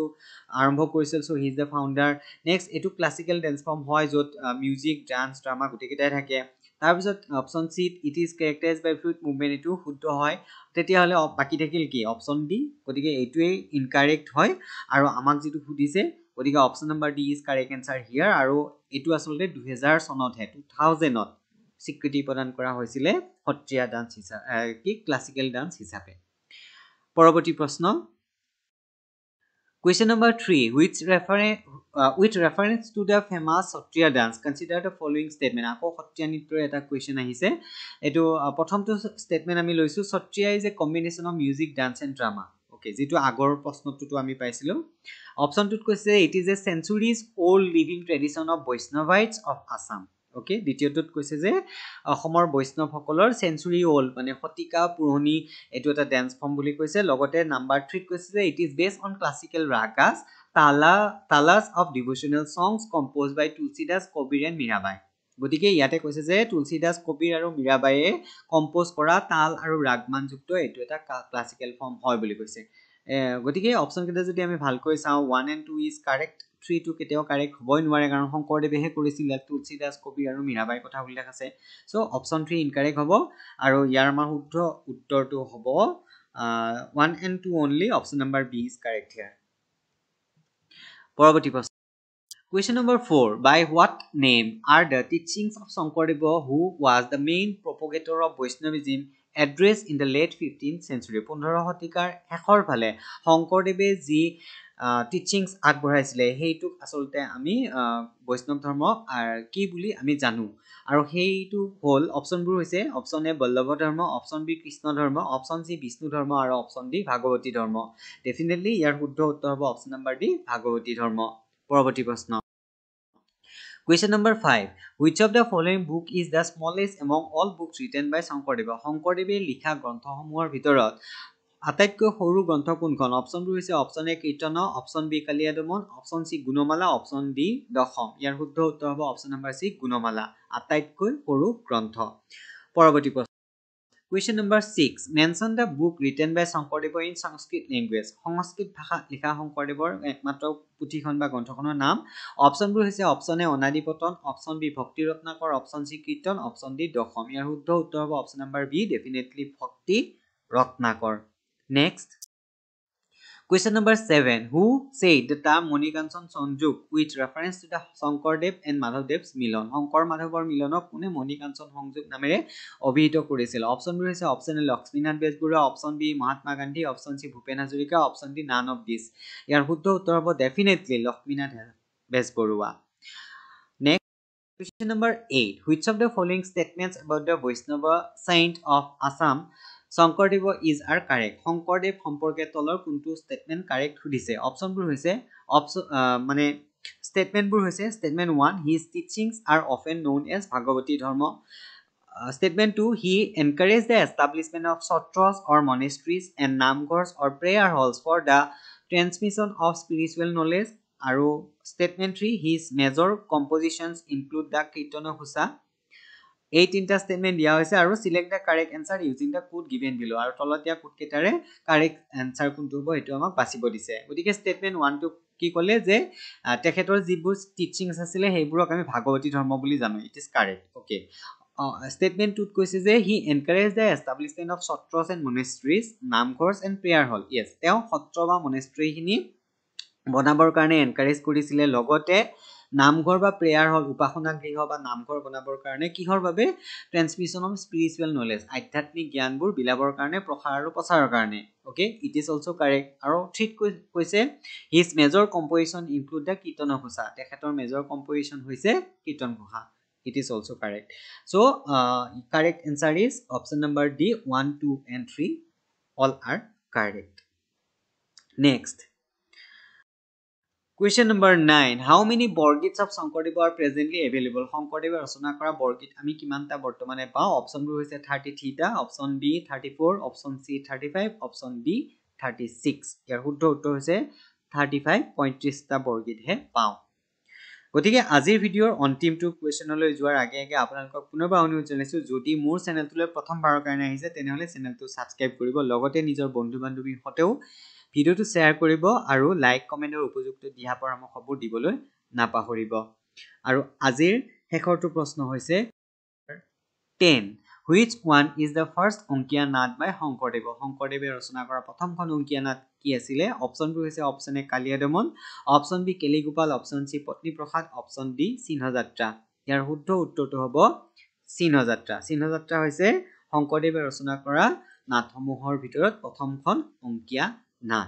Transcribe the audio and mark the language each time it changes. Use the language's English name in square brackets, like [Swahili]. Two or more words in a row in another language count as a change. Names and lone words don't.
[Assamese] আৰম্ভ কৰিছিল [English] so he is the founder [Assamese] নেক্সট এইটো [English] classical dance form [Assamese] হয় য'ত [English] music dance drama [Assamese] গোটেইকেইটাই থাকে তাৰপিছত [English] option C it is characterize by fluid movement [Assamese] এইটো শুদ্ধ হয় তেতিয়াহ'লে বাকী থাকিল কি [English] option D [Assamese] গতিকে এইটোৱেই ইনকাৰেক্ট হয় আৰু আমাক যিটো সুধিছে গতিকে [English] option number D is correct answer here [Assamese] আৰু এইটো আচলতে 2000 চনতহে 2000ত স্বীকৃতি প্ৰদান কৰা হৈছিলে সত্ৰীয়া ডান্স হিচাপে কি [English] classical dance [Assamese] হিচাপে পৰৱৰ্তী প্ৰশ্ন [English] Question number 3 with reference to the famous Satriya dance consider the following statement [Assamese] আকৌ সত্ৰীয়া নৃত্যৰ এটা question আহিছে এটো প্ৰথমটো statement আমি লৈছো [English] Satriya is a combination of music dance and drama okay [Assamese] যেটো আগৰ প্ৰশ্নটোটো আমি পাইছিলো অপচনটোত কৈছে [English] it is a centuries old living tradition of Vaishnavites of Assam [Assamese] ওকে দ্বিতীয়টোত কৈছে যে অসমৰ বৈষ্ণৱ সকলৰ [English] century old [Assamese] মানে শতিকা পুৰণি এটো এটা [English] dance form [Assamese] বুলি কৈছে লগতে নাম্বাৰ 3 ত কৈছে যে [English] it is based on classical ragas talas of devotional songs composed by Tulsidas Kabir and Mirabai [Assamese] গতিকে ইয়াতে কৈছে যে তুলসীদাস কবিৰ আৰু মীৰাবাইয়ে কম্পোজ কৰা তাল আৰু ৰাগমানযুক্ত এটো এটা ক্লাছিকেল ফৰ্ম হয় বুলি কৈছে গতিকে অপচন কেইটা যদি আমি ভালকৈ চাওঁ [English] 1 and 2 is correct [Assamese] 3 টো কেতিয়াও কাৰেক্ট হ'বই নোৱাৰে কাৰণ শংকৰদেৱেহে কৰিছিল তুলসীদাস কবি আৰু মীৰাবাইৰ কথা উল্লেখ আছে [English] so option 3 incorrect [Assamese] হ'ব আৰু ইয়াৰ আমাৰ শুদ্ধ উত্তৰটো হ'ব [English] 1 and 2 only option number B is correct here [Assamese] পৰৱৰ্তী প্ৰশ্ন [English] Question number 4 by what name are the teachings of Shankardev who was the main propagator of Vaishnavism addressed in the late 15th century [Assamese] 15 শতিকাৰ শেষৰ ফালে শংকৰদেৱে যি টিচিংস আগবঢ়াইছিলে হেইটো আসলতে আমি বৈষ্ণৱ ধৰ্ম কি বুলি আমি জানো আৰু হেইটো হল অপচনবোৰ হৈছে [English] option A [Assamese] বল্লভ ধৰ্ম [English] option B [Assamese] কৃষ্ণ ধৰ্ম [English] option C [Assamese] বিষ্ণু ধৰ্ম আৰু [English] option D [Assamese] ভাগৱতী ধৰ্ম ডেফিনেটলি ইয়াৰ শুদ্ধ উত্তৰ হ'ব [English] option number D [Assamese] ভাগৱতী ধৰ্ম পৰৱৰ্তী প্ৰশ্ন [English] Question number 5 Which of the following book is the smallest among all books written by Shankardev [Assamese] শংকৰদেৱে লিখা গ্ৰন্থসমূহৰ ভিতৰত আটাইতকৈ সৰু গ্ৰন্থ কোনখন অপচনবোৰ হৈছে [English] option A কীৰ্তন option B কালিয়াদমন option C গুণমালা option D [Assamese] দশম ইয়াৰ শুদ্ধ উত্তৰ হ'ব [English] option number C [Assamese] গুণমালা আটাইতকৈ সৰু গ্ৰন্থ পৰৱৰ্তী প্ৰশ্ন [English] Question number 6 Mention the book written by Shankardev in Sanskrit language [Assamese] সংস্কৃত ভাষাত লিখা শংকৰদেৱৰ একমাত্ৰ পুথিখন বা গ্ৰন্থখনৰ নাম অপচনবোৰ হৈছে [English] option A [Assamese] অনাদি পতন [English] option B [Assamese] ভক্তি ৰত্নাকৰ [English] option C [Assamese] কীৰ্তন অপচন ডি দশম ইয়াৰ শুদ্ধ উত্তৰ হ'ব [English] option number B [Assamese] ডেফিনেটলি ভক্তি ৰত্নাকৰ [English] Next Question number 7 Who said the term Monikanchan Sanjog with reference to the Shankardev and Madhavdev's [Assamese] মিলন শংকৰ মাধৱৰ মিলনক কোনে মণিকাঞ্চন সংযোগ নামেৰে অভিহিত কৰিছিল অপচনবোৰ হৈছে [English] option A [Assamese] লক্ষ্মীনাথ বেজবৰুৱা [English] option B [Assamese] মহাত্মা গান্ধী [English] option C [Assamese] ভূপেন হাজৰিকা [English] option D none of this [Assamese] ইয়াৰ শুদ্ধ উত্তৰ হ'ব ডেফিনেটলি লক্ষ্মীনাথ বেজবৰুৱা [English] Next Question number 8 Which of the following statements about the Vaishnava saint of Assam Shankardev is are correct [Assamese] শংকৰদেৱ সম্পৰ্কে তলৰ কোনটো স্টেটমেন্ট কাৰেক্ট সুধিছে অপচনবোৰ হৈছে মানে স্টেটমেন্টবোৰ হৈছে [English] স্টেটমেন্ট 1 his teachings are often known as Bhagavati dharma statement 2 he encouraged the establishment of satras or monasteries and namghars or prayer halls for the transmission of spiritual knowledge আৰু statement 3 his major compositions include the Kirtana Ghosa [Assamese] এই তিনটা স্টেটমেন্ট দিয়া হৈছে আৰু [English] select the correct answer using the code given below [Assamese] আৰু তলত দিয়া কোড কেটাৰে [English] correct answer [Assamese] কোনটো হ'ব এটো আমাক বাছিব দিছে গতিকে স্টেটমেন্ট 1 টো কি কলে যে তেখেতৰ যিবোৰ টিচিংস আছিল হেইবোৰক আমি ভাগৱতী ধৰ্ম বুলি জানো [English] it is correct [Assamese] ওকে statement 2 কৈছে যে [English] he encouraged the establishment of satras and monasteries namghars and prayer hall yes [Assamese] তেওঁ সত্ৰ বা মনেষ্ট্ৰী খিনি বনাবৰ কাৰণে এনকাৰেজ কৰিছিল লগতে নামঘৰ বা [English] prayer hall [Assamese] উপাসনা গৃহ বা নামঘৰ বনাবৰ কাৰণে কিহৰ বাবে [English] transmission of spiritual knowledge [Assamese] আধ্যাত্মিক জ্ঞানবোৰ বিলাবৰ কাৰণে প্ৰসাৰ আৰু প্ৰচাৰৰ কাৰণে ওকে [English] it is also correct [Assamese] আৰু ঠিক কৈছে [English] his major composition include the Kirtan Ghosha [Assamese] তেখেতৰ [English] major composition [Assamese] হৈছে কীৰ্তন ঘোষা [English] it is also correct so correct answer is option number D 1 2 and 3 all are correct next Question number 9. How many বৰগীত of Shankardeva are presently available? [Assamese] শংকৰদেৱে ৰচনা কৰা বৰগীত আমি কিমানটা বৰ্তমানে পাওঁ? অপচনবোৰ হৈছে 33টা, [English] option B [Assamese] 34, [English] option C [Assamese] 35, [English] option D [Assamese] 36. ইয়াৰ শুদ্ধ উত্তৰ হৈছে 35, 35টা বৰগীতহে পাওঁ। গতিকে আজিৰ ভিডিঅ'ৰ অন্তিমটো কুৱেশ্যনলৈ যোৱাৰ আগে আগে আপোনালোকক পুনৰবাৰ অনুৰোধ জনাইছোঁ, যদি মোৰ চেনেলটোলৈ প্ৰথমবাৰৰ কাৰণে আহিছে তেনেহ'লে চেনেলটো ছাবস্ক্ৰাইব কৰিব, লগতে নিজৰ বন্ধু বান্ধৱীৰ সৈতেও ভিডিঅ'টো শ্বেয়াৰ কৰিব আৰু লাইক কমেণ্টৰ উপযুক্ত দিহা পৰামৰ্শবোৰ দিবলৈ নাপাহৰিব। আৰু আজিৰ শেষৰটো প্ৰশ্ন হৈছে 10. [English] Which one is the first [Assamese] অংকীয়া নাট [English] by শংকৰদেৱ? [Assamese] শংকৰদেৱে ৰচনা কৰা প্ৰথমখন অংকীয়া নাট কি আছিলে? অপচনবোৰ হৈছে [English] option A [Assamese] কালিয়া দমন, [English] option B [Assamese] কেলিগোপাল, [English] option C [Assamese] পত্নীপ্ৰসাদ, [English] option D [Assamese] সিংহযাত্ৰা। ইয়াৰ শুদ্ধ উত্তৰটো হ'ব সিংহযাত্ৰা। সিংহযাত্ৰা হৈছে শংকৰদেৱে ৰচনা কৰা নাটসমূহৰ ভিতৰত প্ৰথমখন অংকীয়া নাট।